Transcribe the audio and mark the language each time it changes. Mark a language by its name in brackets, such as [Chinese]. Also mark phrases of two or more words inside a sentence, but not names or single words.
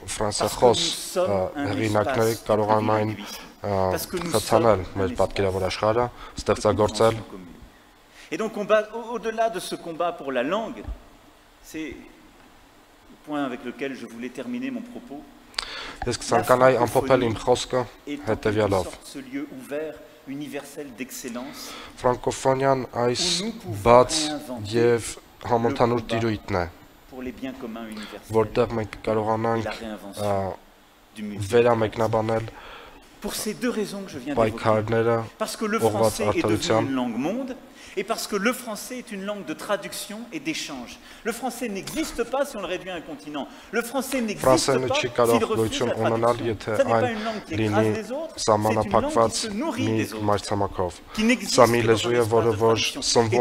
[French] Parce que nous sommes un espace. Et donc, au-delà de ce combat pour la langue, c'est le point avec lequel je voulais terminer mon propos. La francophonie est en quelque sorte ce lieu ouvert, universel d'excellence, [Armenian] Ֆրանկոֆոնիան այս բաց եւ համընդհանուր տիրույթն է, որտեղ մենք կարողանանք վերամեկնաբանել պայքարները, ուղղված արդարության, [French] et parce que le français est une langue de traduction et d'échange. Le français n'existe pas si on le réduit à un continent. Le français n'existe pas s'il refuse la traduction. Ce n'est pas une langue qui écrase les autres, c'est une langue qui se nourrit des autres, qui n'existe que dans un espace de traduction.